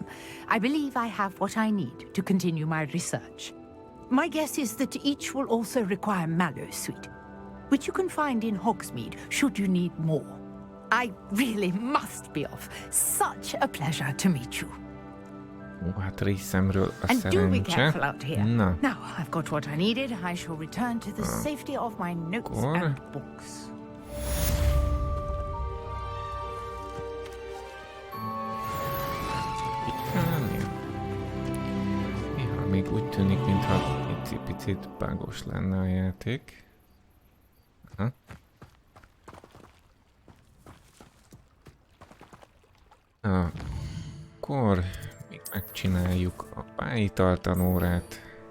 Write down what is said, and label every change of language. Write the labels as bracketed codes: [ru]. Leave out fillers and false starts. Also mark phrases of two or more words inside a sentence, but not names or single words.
[en] I believe I have what I need to continue my research. My guess is that each will also require Mallowsweet, which you can find in Hogsmeade should you need more. I really must be off. Such a pleasure to meet you. [hu] Ó, hát részemről a [en] And do be careful [hu] szerencse. [en] out here. [hu] Na, [en] Now, I've got what I needed. I shall return to the safety of my notes [hu] Akkor. [en] and books. [hu] Néha még úgy tűnik, mintha picit bugos lenne a játék. Aha. Akkor még megcsináljuk a pályítaltanórát.